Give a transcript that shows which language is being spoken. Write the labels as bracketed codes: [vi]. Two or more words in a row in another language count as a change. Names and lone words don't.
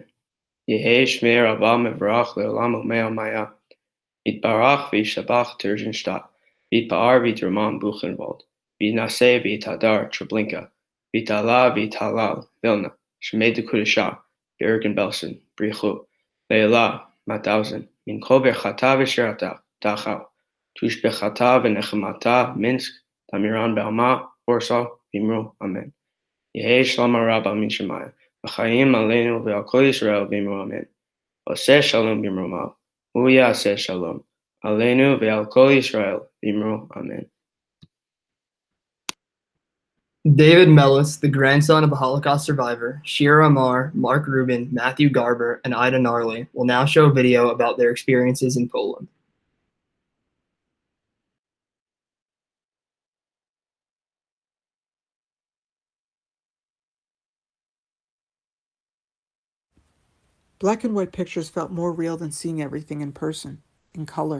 [arc] יהא שמה רבא מברך לעלם ולעלמי עלמיא, יתברך וישתבח Terjenstadt, ויתפאר ויתרומם Buchenwald, ויתנשא ויתהדר Treblinka, ויתעלה ויתהלל Vilna, שמה דקודשא, Bergen-Belsen, בריך, לעלא, Mauthausen, מן כל ברכתא ושירתא, Dachau, תשבחתא ונחמתא, Minsk, דאמירן בעלמא, Warsaw, ואמרו אמן. יהא שלמא רבא מן שמיא, וחיים עלינו ועל כל ישראל ואמרו אמן. [he] עושה שלום במרומיו, ויעשה שלום, עלינו ועל כל ישראל ואמרו אמן. [en] David Mellis, the grandson of a Holocaust survivor, Shira Amar, Mark Rubin, Matthew Garber, and Ida Gnarly, will now show a video about their experiences in Poland. Black and white pictures felt more real than seeing everything in person, in color.